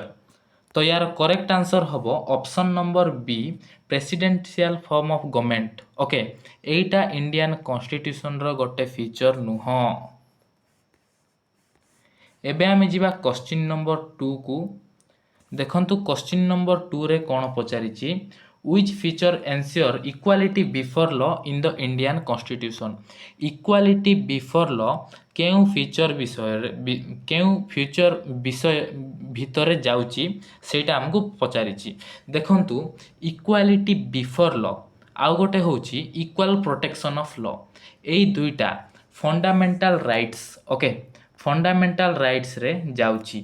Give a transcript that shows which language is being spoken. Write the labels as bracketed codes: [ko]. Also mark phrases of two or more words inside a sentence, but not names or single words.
[or] ତ ୟାର [en] correct answer ହେବ option number B, presidential form of government. [or] ଓକେ, ଏଇଟା [en] Indian Constitutionର [or] ଗୋଟେ ଫିଚର ନୁହଁ। ଏବେ ଆମେ ଯିବା [en] question number [or] 2କୁ। ଦେଖନ୍ତୁ [en] question number [or] 2ରେ କ'ଣ ପଚାରିଛି, [en] which feature ensure equality before law in the Indian Constitution? equality before law [or] କେଉଁ ଫିଚର ଭିତରେ ଯାଉଛି ସେଇଟା ଆମକୁ ପଚାରିଛି। [en] ଦେଖନ୍ତୁ equality before law [or] ଆଉ ଗୋଟେ ହେଉଛି [en] equal protection of law. [or] ଏଇ ଦୁଇଟା [en] fundamental rights, okay fundamental rightsରେ ଯାଉଛି।